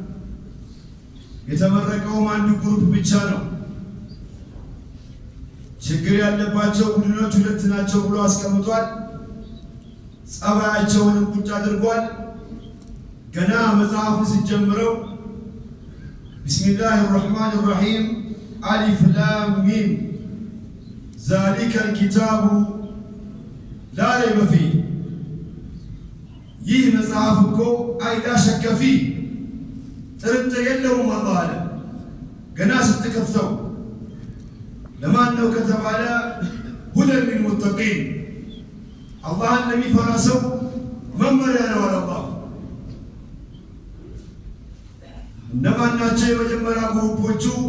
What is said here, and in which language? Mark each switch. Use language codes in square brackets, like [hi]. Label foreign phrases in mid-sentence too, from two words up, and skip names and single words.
[am] የተመረቀውም አንዱ ግሩፕ ብቻ ነው። ችግር ያለባቸው ቡድኖች ሁለት ናቸው ብሎ አስቀምጧል። ጸባያቸውንም ቁጭ አድርጓል። ገና መጽሐፉ ሲጀምረው [ar] بسم الله الرحمن الرحيم الم ذلك الكتاب لا ريب فيه [am] ይህ መጽሐፍ እኮ አይዳ [ar] شك فيه [am] ጥርጥር የለውም አላህ አለ። ገና ስትከፍተው ለማን ነው ከተባለ [ar] هدى للمتقين [am] አላህን ለሚፈራ ሰው መመሪያ ነው አለ አላህ። እነማን ናቸው የመጀመሪያ ግሩፖቹ?